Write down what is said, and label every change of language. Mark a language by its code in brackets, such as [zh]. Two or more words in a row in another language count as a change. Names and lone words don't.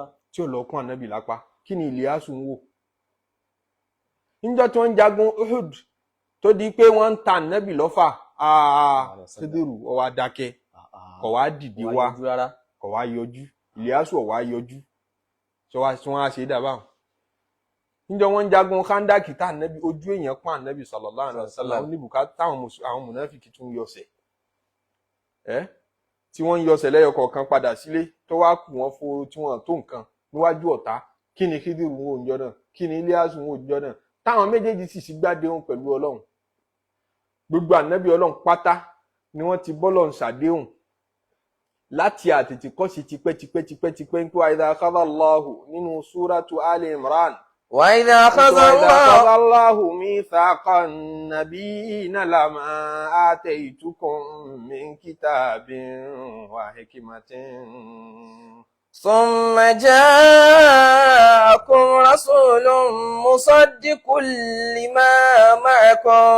[yo] tí ò lọkùn ànábì lápá kí ni Ìlíyásù ń wò níjọ́ tí wọ́n ń jagun Uhud tó di pé wọ́n ń ta ànábì lọ́fà Khidiru ó wá dákẹ́ kò wá dìde wá kò wá yọjú Ìlíyásù ó wá yọjú tí wọ́n á ṣe dábàá níjọ́ wọ́n ń jagun Khandaki tá ànábì ojú èèyàn pọ́n ànábì [ar] صلى الله عليه وسلم [yo] ní bùkátà táwọn àwọn mùnáfíkì tún yọsẹ̀ tí wọ́n ń yọsẹ̀ lẹ́yọ kọ̀ọ̀kan padà sílé tó wá kù wọ́n fo tí wọ́n tó nǹkan níwájú ọ̀tá kí ni Khidiru ń wò níjọ́ náà kí ni Ìlíyásù ń wò níjọ́ náà táwọn méjèèjì sì sí gbádéhùn pẹ̀lú Ọlọ́run gbogbo ànábì Ọlọ́run pátá ni wọ́n ti bọ́lọ́run ṣàdéhùn láti àtètè kọ́ sí tipẹ́tipẹ́ ń pé [ar] إذ أخذ الله [yo] nínú súratu Ali Imran [ar] وإذا أخذ الله ميثاق النبيين لما آتيتكم من كتاب وحكمة ثم جاءكم رسول مصدق لما معكم